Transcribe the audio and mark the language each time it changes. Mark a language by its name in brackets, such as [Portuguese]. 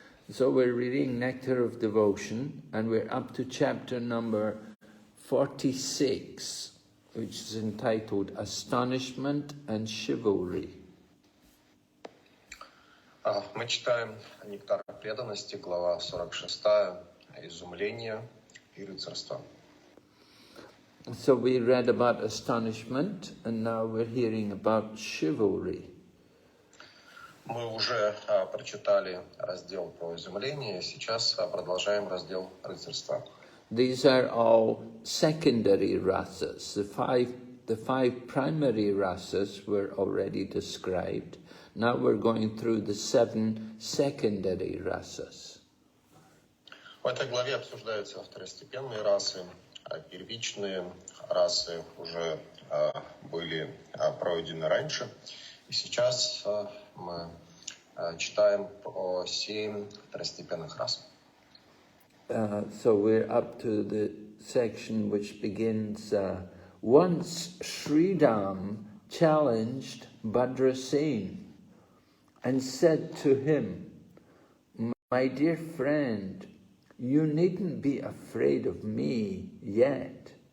[English] So we're reading Nectar of Devotion, and we're up to chapter number 46, which is entitled Astonishment and Chivalry. [Russian] Мы читаем «Нектар преданности», глава 46, «Изумление и рыцарство». [English] So we read about astonishment, and now we're hearing about chivalry. [Russian] Мы уже прочитали раздел про изумление, сейчас продолжаем раздел рыцарства. [English] These are all secondary rasas. The five primary rasas were already described. Now we're going through the 7 secondary rasas. [Russian] В этой главе обсуждаются второстепенные расы, а первичные расы уже были пройдены раньше. И сейчас мы читаем про 7 второстепенных рас. [English] So we're up to the section which begins, once Sridham challenged Bhadrasena and said to him, "My dear friend, you needn't be afraid of me yet.